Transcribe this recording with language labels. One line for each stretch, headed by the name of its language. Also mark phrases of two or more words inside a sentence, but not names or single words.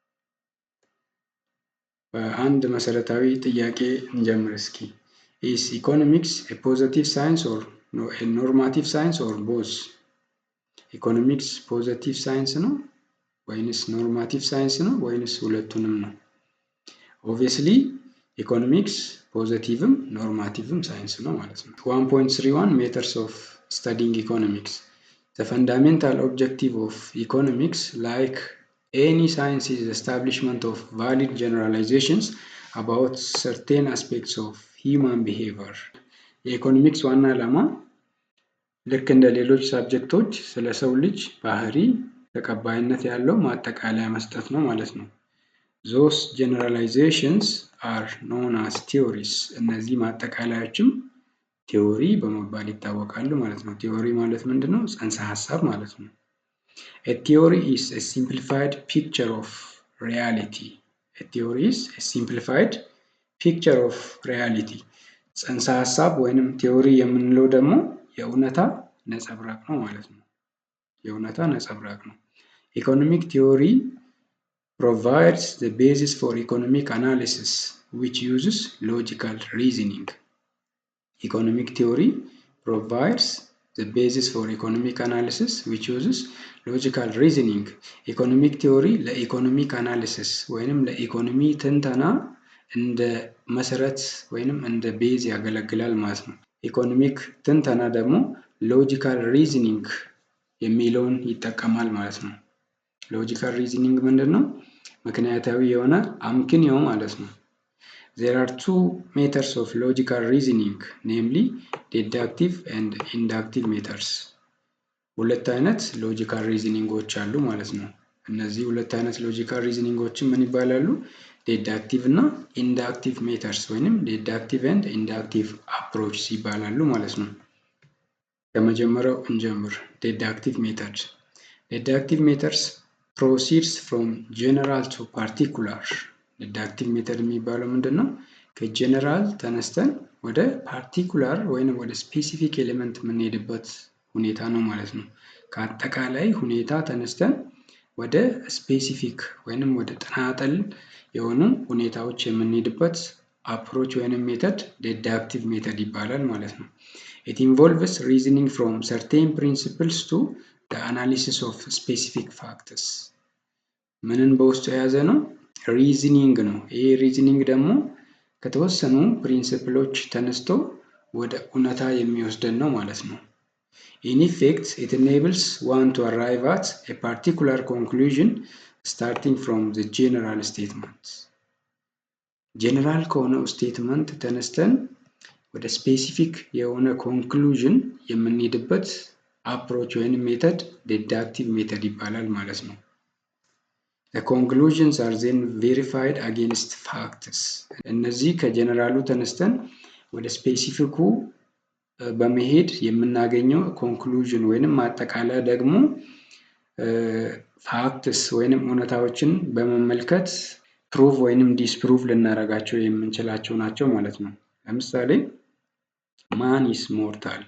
Amharic: በአንድ መሰረታዊ ጥያቄ እንጀምር እስኪ።
English: Is economics a positive science or a normative science or both?
Amharic: ኢኮኖሚክስ
English: positive science
Amharic: ነው ወይንስ
English: normative science
Amharic: ነው ወይንስ ሁለቱንም ነው? ኦብቪየስሊ ኢኮኖሚክስ ፖዚቲቭም ኖርማቲቭም ሳይንስ ነው ማለት ነው።
English: 1.31 Methods of Studying Economics. The fundamental objective of economics, like any science, is the establishment of valid generalizations about certain aspects of human behavior.
Amharic: የኢኮኖሚክስ ዋና ዓላማ ልክ እንደ ሌሎች ሳብጀክቶች ስለ ሰው ልጅ ባህሪ ተቀባይነት ያለው ማጠቃለያ መስጠት ነው ማለት ነው።
English: Those generalizations are known as theories.
Amharic: እነዚህ ማጠቃለያዎችም ቲዮሪ በመባል ይታወቃሉ ማለት ነው። ቲዮሪ ማለት ምንድነው? ጽንሰ ሐሳብ ማለት ነው።
English: A theory is a simplified picture of reality. A theory is a simplified picture of reality.
Amharic: ጽንሰ ሐሳብ ወይንም ቲዮሪ የምንለው ደግሞ የእውነታ ነጸብራቅ ነው ማለት ነው። የእውነታ ነጸብራቅ ነው።
English: Economic theory provides the basis for economic analysis which uses logical reasoning. Economic theory provides the basis for economic analysis which uses logical reasoning. Economic theory
Amharic: ለኢኮኖሚክ አናሊሲስ ወይንም ለኢኮኖሚ ትንተና እንደ መሰረት ወይንም እንደ ቤዝ ያገለግላል ማለት ነው። ኢኮኖሚክ ትንተና ደግሞ
English: logical reasoning
Amharic: የሚለውን ይጠቀማል ማለት ነው።
English: logical reasoning
Amharic: ምንድነው? ምክንያታዊ የሆነ አምክንዮ ማለት ነው።
English: There are two methods of logical reasoning, namely deductive and inductive methods.
Amharic: ሁለት አይነት
English: logical reasonings
Amharic: አሉ ማለት ነው። እነዚህ ሁለት አይነት ሎጂካል ሪዝኒንጎችን ምን ይባላሉ? ዴዳክቲቭ እና
English: inductive methods
Amharic: ወይንም
English: deductive and inductive approaches
Amharic: ይባላሉ ማለት ነው። ከመጀመሪያው እንጀምር።
English: deductive method። deductive methods proceeds from general to particular. deductive method
Amharic: የሚባለው ምንድነው? ከጀነራል ተነስተን ወደ ፓርቲኩላር ወይንም ወደ
English: specific element
Amharic: የምንሄድበት ሁኔታ ነው ማለት ነው። ከአጠቃላይ ሁኔታ ተነስተን ወደ ስፔሲፊክ ወይንም ወደ ተናጠል የሆኑ ሁኔታዎች የምንሄድበት አፕሮች ወይንም ሜተድ
English: deductive method
Amharic: ይባላል ማለት ነው።
English: It involves reasoning from certain principles to the analysis of specific factors.
Amharic: ምንን በውስጡ የያዘ ነው? ሪዝኒንግ ነው። ይሄ ሪዝኒንግ ደግሞ ከተወሰኑ ፕሪንሲፕሎች ተነስቶ ወደ እውነታ የሚወስደን ነው ማለት ነው።
English: In effect, it enables one to arrive at a particular conclusion starting from the general statement.
Amharic: ጀነራል ከሆነው ስቴትመንት ተነስተን ወደ ስፔሲፊክ የሆነ ኮንክሉዥን የምንሄድበት አፕሮች ወይም ሜተድ
English: deductive method
Amharic: ይባላል ማለት ነው።
English: The conclusions are then verified against facts.
Amharic: እነዚህ ከጀነራሉ ተነስተን ወደ ስፔሲፊኩ በመሄድ የምናገኘው ኮንክሉዥን ወይንም ማጠቃለያ ደግሞ ፋክትስ ወይንም እውነታዎችን በመመልከት ፕሩቭ ወይንም ዲስፕሩቭ ልናደርጋቸው የምንችላቸው ናቸው ማለት ነው። ለምሳሌ
English: man is mortal?